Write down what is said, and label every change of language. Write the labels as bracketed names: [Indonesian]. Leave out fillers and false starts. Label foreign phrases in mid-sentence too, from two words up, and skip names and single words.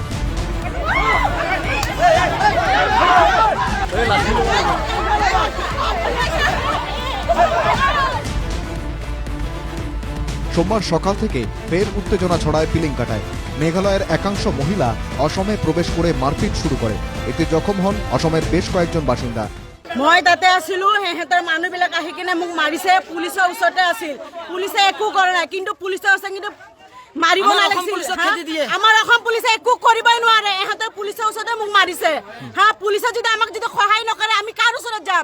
[Bangla] সোমবার সকাল থেকে ফের উত্তেজনা ছড়ায় পিলিংকাটায়। মেঘালয়ের একাংশ মহিলা অসমে প্রবেশ করে মারপিট শুরু করে। এতে জখম হন অসমের বেশ কয়েকজন বাসিন্দা। [Assamese] মই তাতে আছিলো, সিহঁতৰ মানুহবিলাক আহি কিনে মোক মাৰিছে। পুলিচৰ ওচৰতে আছিল, পুলিচে একো কৰা নাই, কিন্তু পুলিচে আছে কিন্তু মাৰিব নালাগিছিল। আমাৰ অসম পুলিচে একো কৰিবই নোৱাৰে। ইহঁতে পুলিচৰ ওচৰতে মোক মাৰিছে। হা, পুলিচে যদি আমাক যদি সহায় নকৰে আমি কাৰ ওচৰত যাম?